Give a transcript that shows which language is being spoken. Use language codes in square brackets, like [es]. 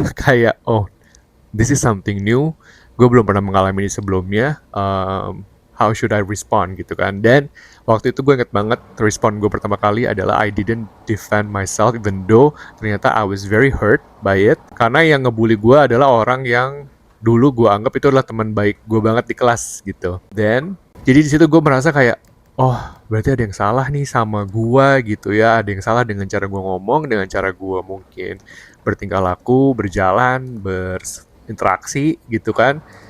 [en] Kayak, oh, this is something new. [id] Gue belum pernah mengalami ini sebelumnya. [en] How should I respond gitu kan? [id] Dan waktu itu gue inget banget respon gue pertama kali adalah [en] I didn't defend myself even though [id] ternyata [en] I was very hurt by it. [id] Karena yang ngebully gue adalah orang yang dulu gue anggap itu adalah teman baik gue banget di kelas gitu. Then jadi di situ gue merasa kayak, oh, berarti ada yang salah nih sama gua gitu ya. Ada yang salah dengan cara gua ngomong, dengan cara gua mungkin bertingkah laku, berjalan, berinteraksi gitu kan.